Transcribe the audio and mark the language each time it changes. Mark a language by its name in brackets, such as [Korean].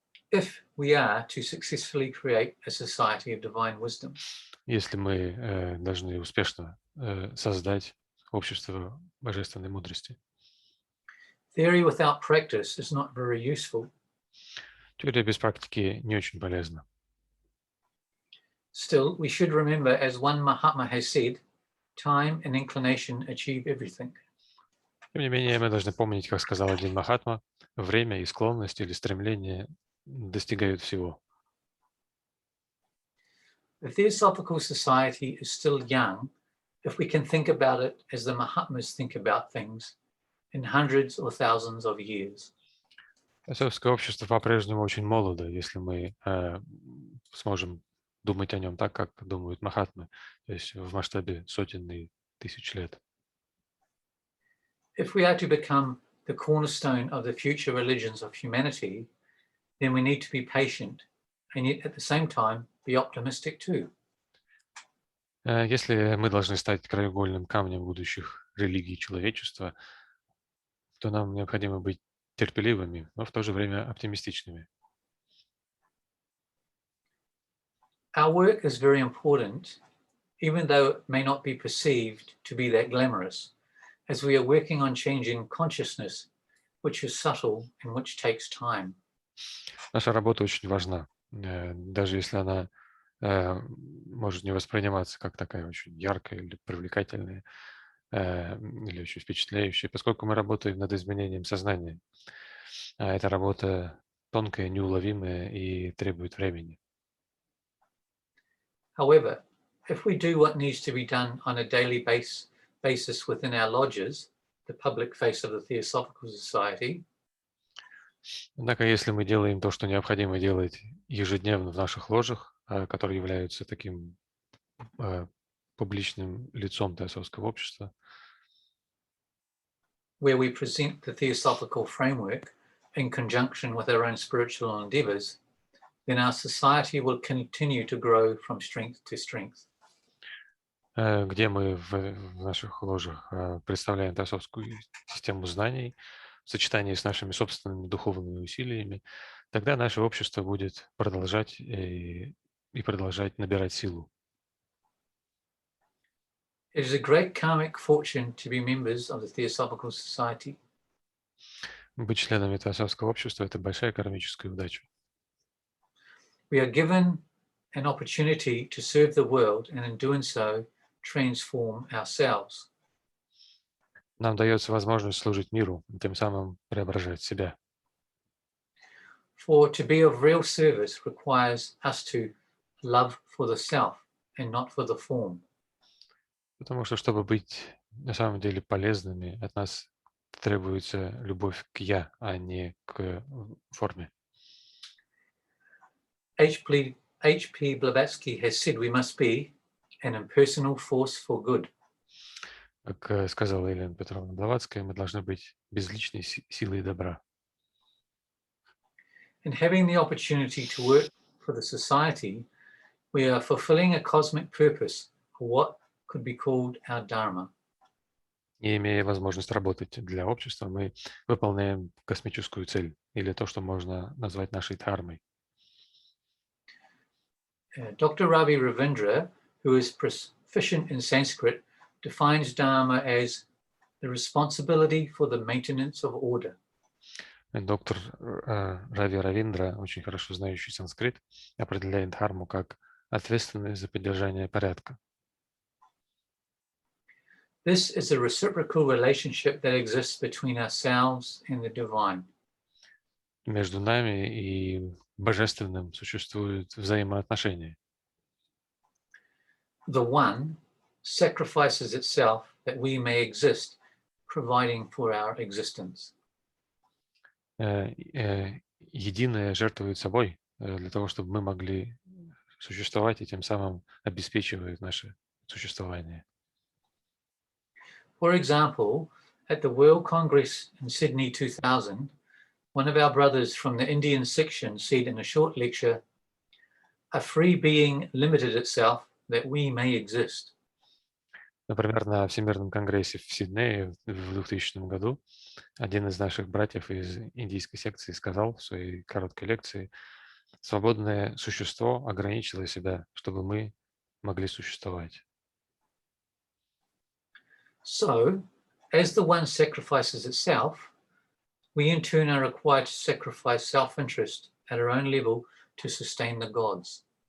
[English] If we are to successfully create a society of divine wisdom. [Russian] Если мы должны успешно создать общество божественной мудрости. [English] Theory without practice is not very useful. [Russian] Теория без практики не очень полезна. [English] Still, we should remember, as one Mahatma has said, time and inclination achieve everything. [Russian] Тем не менее, мы должны помнить, как сказал один Махатма, время и склонность или стремление достигают всего. [English] The Theosophical Society is still young if we can think about it as the Mahatmas think about things in hundreds or thousands of years. [Russian] Теософское общество по-прежнему очень молодо, если мы сможем думать о нем так, как думают Махатмы, то есть в масштабе сотен и тысяч лет. [English] If we are to become the cornerstone of the future religions of humanity, then we need to be patient and yet at the same time be optimistic too. [Russian] Если мы должны стать краеугольным камнем будущих религий человечества, то нам необходимо быть терпеливыми, но в то же время оптимистичными. [English] Our work is very important, even though it may not be perceived to be that glamorous, as we are working on changing consciousness, which is subtle and which takes time. [Russian] Наша работа очень важна, даже если она может не восприниматься как такая очень яркая или привлекательная, или очень впечатляющая, поскольку мы работаем над изменением сознания. А эта работа тонкая, неуловимая и требует времени. [English] However, if we do what needs to be done on a daily basis within our lodges, the public face of the Theosophical Society, [Russian] Однако, если мы делаем то, что необходимо делать ежедневно в наших ложах, которые являются таким публичным лицом Теософского общества, [English] where we present the Theosophical framework in conjunction with our own spiritual endeavors, then our society will continue to grow from strength to strength. [Russian] где мы в наших ложах представляем теософскую систему знаний в сочетании с нашими собственными духовными усилиями, тогда наше общество будет продолжать и продолжать набирать силу. [English] It is a great karmic fortune to be members of the Theosophical Society. [Russian] Быть членами Теософского общества – это большая кармическая удача. [English] We are given an opportunity to serve the world and in doing so transform ourselves. [Russian] Нам дается возможность служить миру, и тем самым преображать себя. [English] For to be of real service requires us to love for the self and not for the form. [Russian] Потому что, чтобы быть на самом деле полезными, от нас требуется любовь к «я», а не к форме. [English] H.P. Blavatsky has said we must be an impersonal force for good. [Russian] Как сказала Елена Петровна Блаватская, мы должны быть безличной силой добра. [English] In having the opportunity to work for the society, we are fulfilling a cosmic purpose for what could be called our dharma. [Russian] И имея возможность работать для общества, мы выполняем космическую цель, или то, что можно назвать нашей дхармой. [English] Dr. Ravi Ravindra, who is proficient in Sanskrit, defines dharma as the responsibility for the maintenance of order. [Russian] Доктор Рави Равиндра, очень хорошо знающий санскрит, определяет дхарму как ответственность за поддержание порядка. [English] This is a reciprocal relationship that exists between ourselves and the divine. [Russian] Между нами и божественным существуют взаимоотношения. [English] The one sacrifices itself that we may exist, providing for our existence. [Russian] Единое жертвует собой для того, чтобы мы могли существовать и тем самым обеспечивает наше существование. [English] For example, at the World Congress in Sydney 2000, one of our brothers from the Indian section said in a short lecture, "A free being limited itself that we may exist." [Russian] Например, на Всемирном конгрессе в Сиднее в 2000 году один из наших братьев из индийской секции сказал в своей короткой лекции: «Свободное существо ограничило себя, чтобы мы могли существовать». [English] So, as the one sacrifices itself, we in turn are required to sacrifice self-interest at our own level to sustain the gods.